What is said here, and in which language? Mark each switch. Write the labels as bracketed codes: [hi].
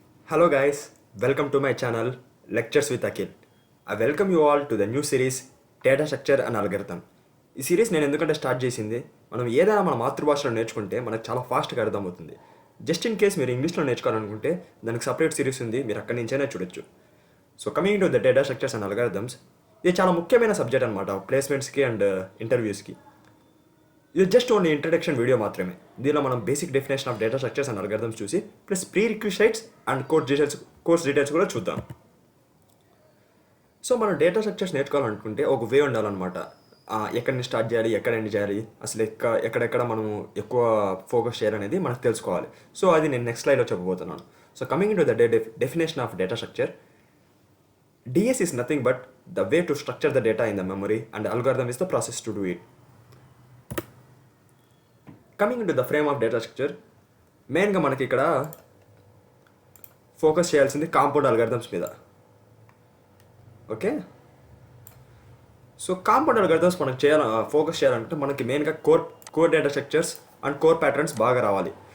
[en] Hello guys, welcome to my channel Lectures with Akhil. I welcome you all to the new series Data Structure and Algorithm. [te] ఈ series నేను ఎందుకంటే start చేసింది మనం ఏదైనా మన మాతృభాషలో నేర్చుకుంటే మనకు చాలా ఫాస్ట్గా అర్థమవుతుంది. [en] just in case [te] మీరు ఇంగ్లీష్లో నేర్చుకోవాలనుకుంటే దానికి సపరేట్ సిరీస్ ఉంది, మీరు అక్కడి నుంచైనా చూడొచ్చు. [en] so coming to the data structures and algorithms, [te] ఇది చాలా ముఖ్యమైన సబ్జెక్ట్ అనమాట ప్లేస్మెంట్స్కి అండ్ ఇంటర్వ్యూస్కి. ఇది జస్ట్ ఓన్లీ ఇంట్రడక్షన్ వీడియో మాత్రమే. దీనిలో మనం basic definition of data structures and algorithms చూసి ప్లస్ ప్రీరిక్విసైట్స్ అండ్ కోర్స్ డీటెయిల్స్ కూడా చూద్దాం. సో మనం డేటా స్ట్రక్చర్స్ నేర్చుకోవాలనుకుంటే ఒక వే ఉండాలన్నమాట. ఎక్కడి నుంచి స్టార్ట్ చేయాలి, ఎక్కడ ఎండ్ చేయాలి, అసలు ఎక్కడెక్కడ మనము ఎక్కువ ఫోకస్ చేయాలనేది మనకు తెలుసుకోవాలి. సో అది నేను నెక్స్ట్ స్లైడ్లో చెప్పబోతున్నాను. [en] So coming to the definition of data structure, DS is nothing but the way to structure the data in the memory and the algorithm is the process to do it. Coming to the frame of data structure, [te] మెయిన్గా మనకి ఇక్కడ focus చేయాల్సింది compound algorithms మీద. Okay, so compound algorithms మనకు focus చేయాలంటే మనకి మెయిన్గా core data structures and core patterns బాగా రావాలి.